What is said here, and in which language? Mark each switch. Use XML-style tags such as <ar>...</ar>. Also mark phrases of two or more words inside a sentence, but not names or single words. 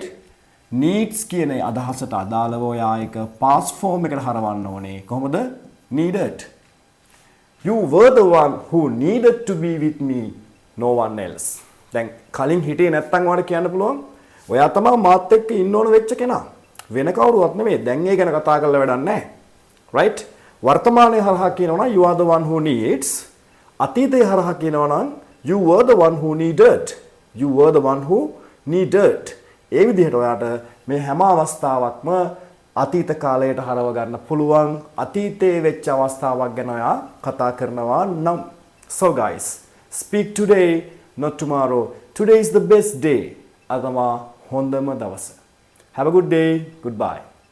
<si>needs කියන අදහසට අදාළව ඔයා එක</si> <en>past form</en> <si>එකට හරවන්න ඕනේ. කොහොමද?</si> <en>needed. You were the one who needed to be with me, no one else.</en> <si>දැන් කලින් හිටියේ නැත්තම් ඔයාලට කියන්න පුළුවන් ඔයා තමයි මාත් එක්ක ඉන්න ඕන වෙච්ච කෙනා. වෙන කවුරුවත් නෙමෙයි. දැන් ඒ ගැන කතා කරලා වැඩක් නැහැ. right? වර්තමානයේ හරහා කියනවා නම්</si> <en>you are the one who needs.</en> <si>අතීතයේ හරහා කියනවා නම්</si> <en>you were the one who needed. You were the one who needed.</en> <si>ඒ විදිහට ඔයාට මේ හැම අවස්ථාවක්ම අතීත කාලයට හරව ගන්න පුළුවන්. අතීතයේ වෙච්ච අවස්ථාවක් ගැන ඔයා කතා කරනවා නම්.</si> <en>So guys, speak today, not tomorrow. Today is the best day.</en> <si>අද තමයි හොඳම දවස.</si> <en>Have a good day. Goodbye.</en>